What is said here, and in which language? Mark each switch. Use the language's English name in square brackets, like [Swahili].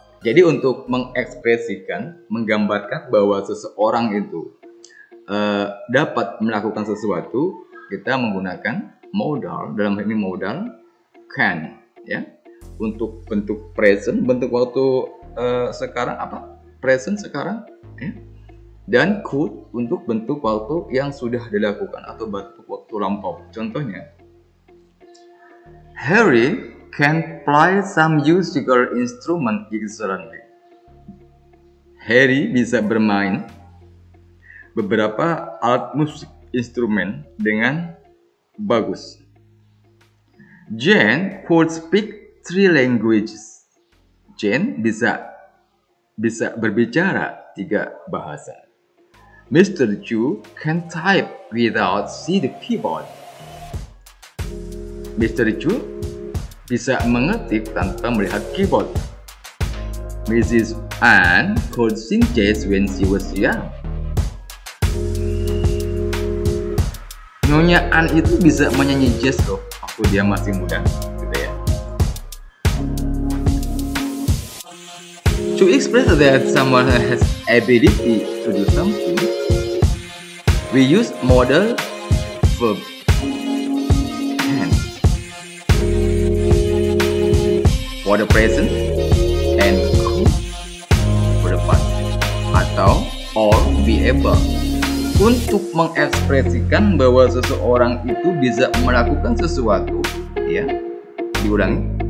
[Indonesian] Jadi untuk mengekspresikan, menggambarkan bahwa seseorang itu dapat melakukan sesuatu, kita menggunakan modal. Dalam hal ini modal can, ya. Untuk bentuk present, bentuk waktu sekarang apa? Present sekarang, ya. Dan could untuk bentuk waktu yang sudah dilakukan atau bentuk waktu lampau. [English] Contohnya, Harry can play some musical instrument excellently. [Indonesian] Harry bisa bermain beberapa alat musik instrumen dengan bagus. [English] Jane could speak 3 languages. [Indonesian] Jane bisa berbicara 3 bahasa. [English] Mr. Chu can type without see the keyboard. Mr. [Indonesian] Chu bisa mengetik tanpa melihat keyboard. [English] Mrs. Anne could sing jazz when she was young. [Indonesian] Nyonya Anne itu bisa menyanyi jazz loh waktu dia masih muda, gitu ya. [English] To express that someone has ability to do something, we use modal verb can for the present and could for the past, atau or be able [Indonesian] untuk mengekspresikan bahwa seseorang itu bisa melakukan sesuatu, ya. Diulangi.